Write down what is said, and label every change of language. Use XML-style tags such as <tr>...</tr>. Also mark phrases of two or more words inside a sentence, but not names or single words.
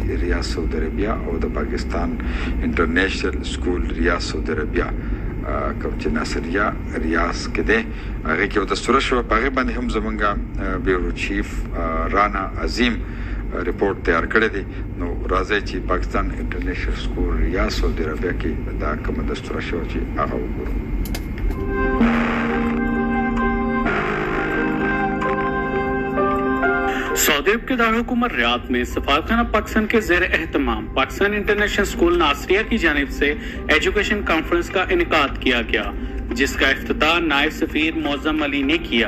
<ps>ریاض سعودي عربیا او د پاکستان انټرنیشنل سکول ریاض سعودي عربیا کوم چې ناصریه ریاض کې دی هغې کې یو دستوره شوه په هغې باندې هم زمونږ بیورو چیف رانا عظیم رپورټ تیار کړی دی نو راځئ چې پاکستان انټرنیشنل سکول ریاض سعودي عربیا کې دا کومه دستوره شوه چې هغه وګورو.</ps> <ur>سعودی عرب کے دارالحکومت ریاض میں سفارت خانہ پاکستان کے زیر اہتمام پاکستان انٹرنیشنل اسکول ناصریہ کی جانب سے</ur> <en>education conference</en> <ur>کا انعقاد کیا گیا، جس کا افتتاح نائب سفیر معظم علی نے کیا.</ur>